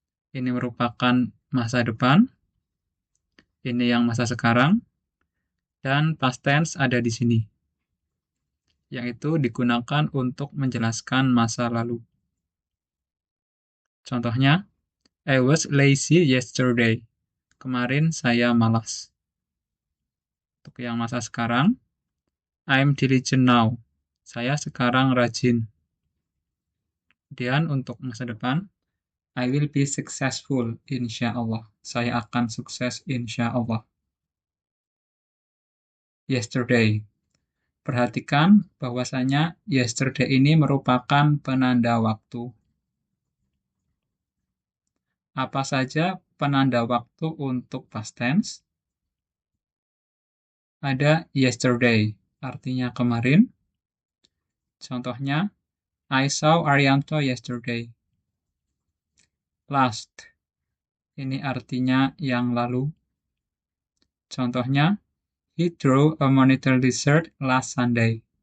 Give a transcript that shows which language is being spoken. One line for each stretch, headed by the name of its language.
Indonesian: Ini merupakan masa depan. Ini yang masa sekarang. Dan past tense ada di sini, yaitu digunakan untuk menjelaskan masa lalu.
English: Contohnya, I was lazy yesterday.
Indonesian: Kemarin saya malas. Untuk yang masa sekarang,
English: I'm diligent now.
Indonesian: Saya sekarang rajin. Kemudian untuk masa depan,
English: I will be successful,
Indonesian: insya Allah. Saya akan sukses, insya Allah. Yesterday. Perhatikan bahwasanya yesterday ini merupakan penanda waktu. Apa saja penanda waktu untuk past tense? Ada yesterday, artinya kemarin.
English: Contohnya, I saw Arianto yesterday.
Indonesian: Last, ini artinya yang lalu.
English: Contohnya, he drew a monitor lizard last Sunday.